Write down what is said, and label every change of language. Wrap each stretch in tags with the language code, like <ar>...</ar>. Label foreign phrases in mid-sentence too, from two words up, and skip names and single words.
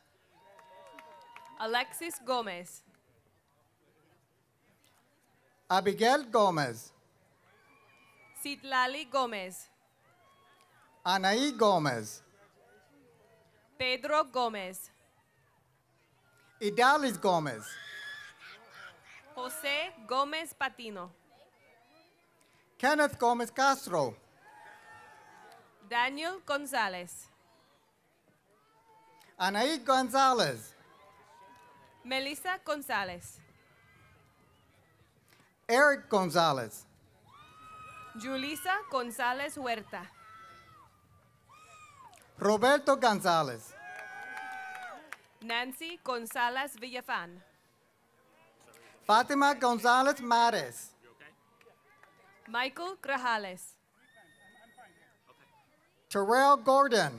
<en>Alexis Gomez. Abigail Gomez. Citlali Gomez. Anaí Gomez. Pedro Gomez. Idalis Gomez. José Gómez Patino. Kenneth Gomez Castro. Daniel Gonzalez. Anaí Gonzalez. Melissa Gonzalez. Eric Gonzalez. Julissa Gonzalez Huerta. Roberto Gonzalez. Nancy Gonzalez Villafan. Fatima Gonzalez Mares. Michael Grajales. Terrell Gordon.</en>